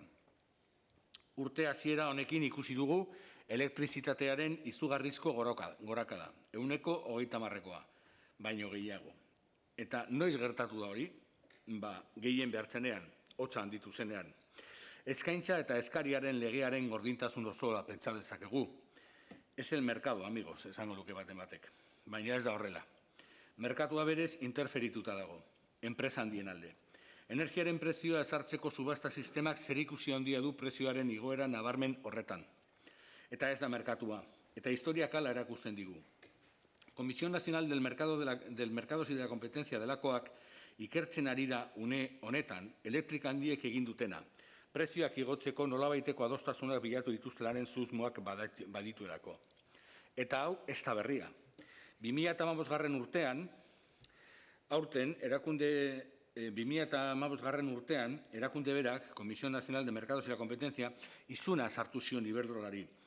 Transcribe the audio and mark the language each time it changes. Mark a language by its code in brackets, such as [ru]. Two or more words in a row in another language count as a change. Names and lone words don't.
[eu] Urte hasiera honekin ikusi dugu elektrizitatearen izugarrizko gorakada, 130%, baino gehiago. Eta noiz gertatu da hori, gehien behartzenean, hotza handitu zenean. Eskaintza eta eskariaren legearen gordintasun osoa pentsa dezakegu. [es] Ez el merkado, amigos, [eu] esango luke baten batek. Baina ez da horrela. Merkatua berez interferituta dago, enpresa handien alde. Energiaren prezioa ezartzeko subasta sistemak zerikusi handia du prezioaren igoera nabarmen horretan. Eta ez da merkatua, eta historiak hala erakusten digu. [es] Comisión Nacional del Mercados y de la Competencia [eu] delakoak ikertzen ari da une honetan elektrika handiek egin dutena. Prezioak igotzeko nolabaiteko adostasunak bilatu dituztelaren susmoak badituelako. Eta hau ez da berria. 2015 urtean, aurten, erakunde berak, [es] Comisión Nacional de Mercados y la Competencia, [eu] izuna sartu zion Iberdrolari.